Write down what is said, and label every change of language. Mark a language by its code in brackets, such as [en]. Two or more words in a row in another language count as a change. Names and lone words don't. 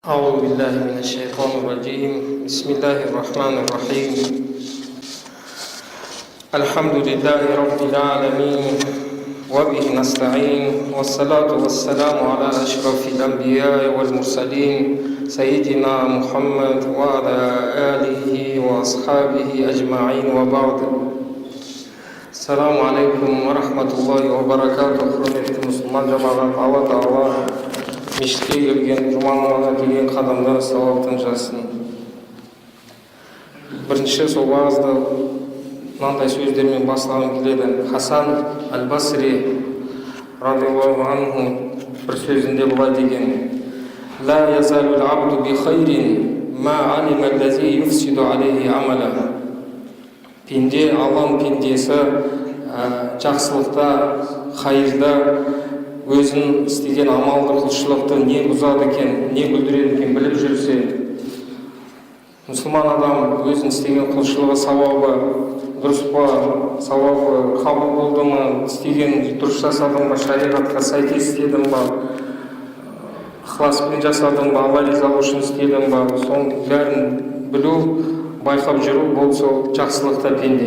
[ar] أعوذ بالله من الشيطان الرجيم بسم الله الرحمن الرحيم الحمد لله رب العالمين وبه نستعين والصلاة والسلام على أشرف الأنبياء والمرسلين سيدنا محمد وعلى آله وأصحابه أجمعين وبعد السلام عليكم ورحمة الله وبركاته. [kk] Құрметті мұсылман жамағат, Алла Тағала мешітке келген, жұма намазға келген қадамдар сауаптан жазсын. Бірінші сол уағызды мынандай сөздермен бастағым келеді. Хасан Аль-Басри [ar] رضي الله عنه [kk] бір сөзінде былай деген: [ar] «لا يزال العبد بخير ما علم الذي يفسد عليه عمله». [kk] Пенде, Алланың пендесі жақсылықта, хайырда өзін істеген амалды, құлшылықты не бұзады екен, не бүлдіреді екен біліп жүрсе, мұсылман адам өзін істеген құлшылығы сауабы дұрыс па, сауабы қабыл болды ма, істеген дұрыс жасадым ба, шариғатқа сәйкес істедім ба, ықыласпен жасадым ба, Алла ризалығы үшін істедім ба, соның бәрін білу, байқап жүру, бұл сол жақсылықта пенде.